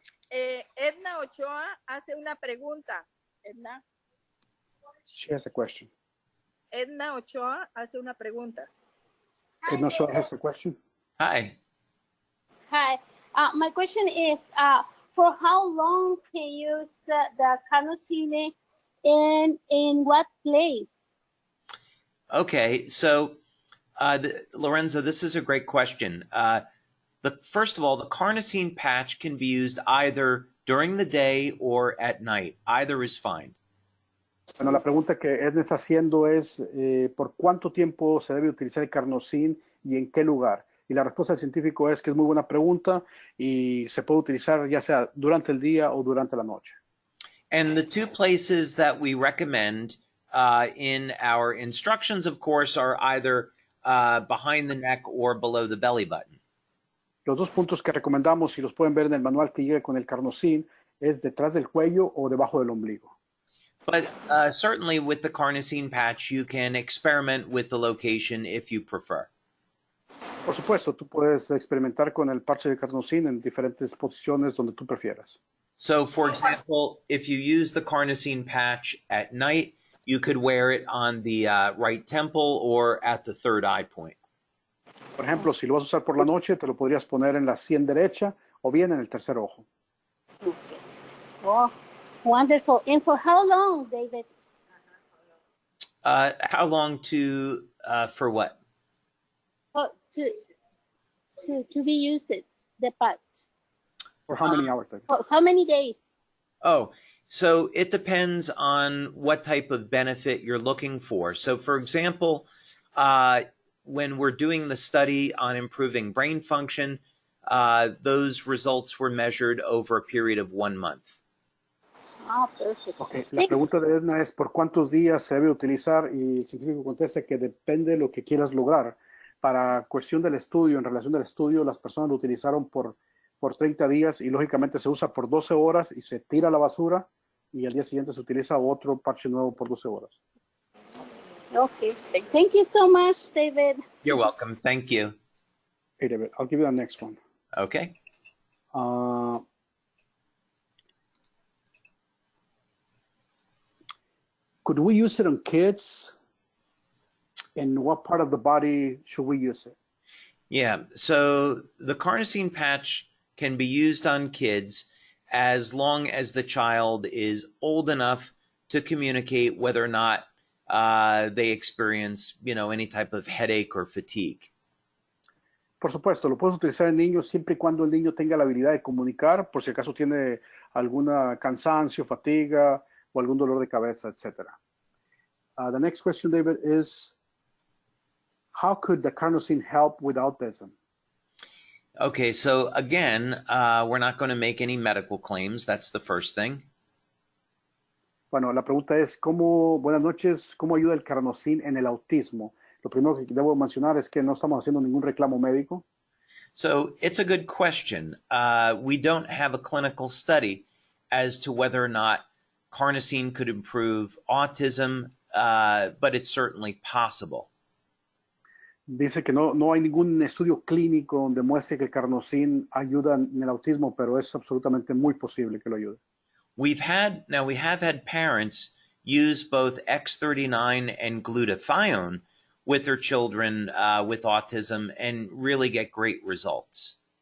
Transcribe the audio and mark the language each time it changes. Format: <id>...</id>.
<es>Edna Ochoa hace una pregunta. Edna.</es> <en>She has a question.</en> <es>Edna Ochoa hace una pregunta.</es> <en>Edna Ochoa has a question. Hi. Hi. My question is, for how long can you use the carnosine and in what place? Okay, so Lorenzo, this is a great question. First of all, the carnosine patch can be used either during the day or at night. Either is fine.</en> <es>Bueno, la pregunta que Edna está haciendo es ¿por cuánto tiempo se debe utilizar el carnosine y en qué lugar? Y la respuesta del científico es que es muy buena pregunta y se puede utilizar ya sea durante el día o durante la noche.</es> <en>And the two places that we recommend in our instructions, of course, are either behind the neck or below the belly button.</en> <es>Los dos puntos que recomendamos, y los pueden ver en el manual que llega con el carnosine, es detrás del cuello o debajo del ombligo.</es> <en>But certainly with the carnosine patch, you can experiment with the location if you prefer.</en> <es>Por supuesto, tú puedes experimentar con el parche de carnosine en diferentes posiciones donde tú prefieras.</es> <en>So, for example, if you use the carnosine patch at night, you could wear it on the right temple or at the third eye point.</en> <es>Por ejemplo, si lo vas a usar por la noche, te lo podrías poner en la sien derecha o bien en el tercer ojo.</es> <en>Okay. Oh, wonderful. And for how long, David? How long for what? Oh, to be used, the patch. For how many hours, David? For how many days? Oh, so it depends on what type of benefit you're looking for. So, for example, when we're doing the study on improving brain function, those results were measured over a period of 1 month. Ah, perfect. Okay.</en> <es>La pregunta de Edna es ¿por cuántos días se debe utilizar? Y el científico contesta que depende de lo que quieras lograr. Para cuestión del estudio, en relación del estudio, las personas lo utilizaron por 30 días y lógicamente se usa por 12 horas y se tira a la basura y al día siguiente se utiliza otro parche nuevo por 12 horas.</es> <en>Okay. Thank you so much, David. You're welcome. Thank you. Hey, David, I'll give you the next one. Okay. Could we use it on kids? And what part of the body should we use it? Yeah, so the carnosine patch can be used on kids as long as the child is old enough to communicate whether or not they experience, any type of headache or fatigue.</en> <es>Por supuesto, lo puedes utilizar en niños siempre y cuando el niño tenga la habilidad de comunicar, por si acaso tiene alguna cansancio, fatiga o algún dolor de cabeza, etc.</es> <en>The next question, David, is how could the carnosine help with autism? Okay, so again, we're not going to make any medical claims. That's the first thing.</en> <es>Bueno, la pregunta es, buenas noches, ¿cómo ayuda el carnosine en el autismo? Lo primero que debo mencionar es que no estamos haciendo ningún reclamo médico.</es> <en>So it's a good question. We don't have a clinical study as to whether or not carnosine could improve autism, but it's certainly possible.</en> <es>Dice que no hay ningún estudio clínico donde muestre que el carnosín ayuda en el autismo, pero es absolutamente muy posible que lo ayude.</es> <en>We have had parents use both X39 and glutathione with their children with autism and really get great results.</en>